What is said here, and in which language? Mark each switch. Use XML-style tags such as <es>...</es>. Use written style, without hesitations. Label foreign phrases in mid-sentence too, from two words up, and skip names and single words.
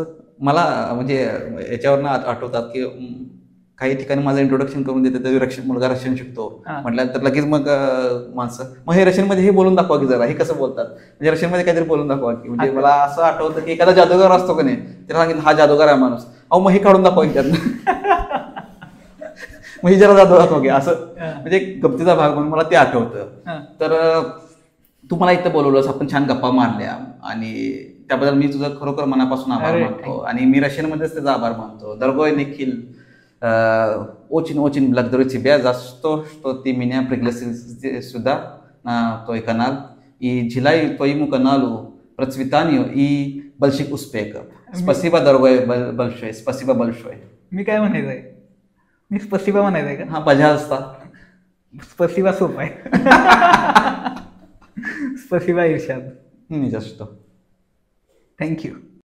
<mr>मला म्हणजे याच्यावरनं आठवतात की काही ठिकाणी माझं इंट्रोडक्शन करून देते तरी मुलगा रशियन शिकतो म्हटल्यानंतर लगेच मग माणसं मग हे रशियनमध्ये हे बोलून दाखवा की जरा हे कसं बोलतात म्हणजे रशियनमध्ये काहीतरी बोलून दाखवा की म्हणजे मला असं आठवतं की एखादा जादूगार असतो का नाही त्याला सांगितलं हा जादूगार आहे माणूस अहो मग हे काढून दाखवा की त्यातनं मग ही जरा जादू दाखवा की असं म्हणजे गमतीचा भाग म्हणून मला ते आठवतं. तर तू मला इथं बोलवलंस आपण छान गप्पा मारल्या आणि त्याबद्दल मी तुझं खरोखर मनापासून आभार मानतो आणि मी रशियनमध्येच त्याचा आभार मानतो.</mr> <ru>Дорогой Nikhil, очень-очень благодарю тебя за то, что ты меня пригласил сюда, на твой канал, и желаю твоему каналу процветанию и больших успехов. Спасибо, дорогой, большое. Спасибо большое.</ru> <mr>मी काय म्हणायचंय मी स्पसिबा म्हणायचंय का</mr> <ru>हा пожалуйста</ru> <mr>स्पसिबा सोपा आहे स्पसिबा इर्शाद</mr> <ru>Не за что.</ru> <en>थँक्यू.</en>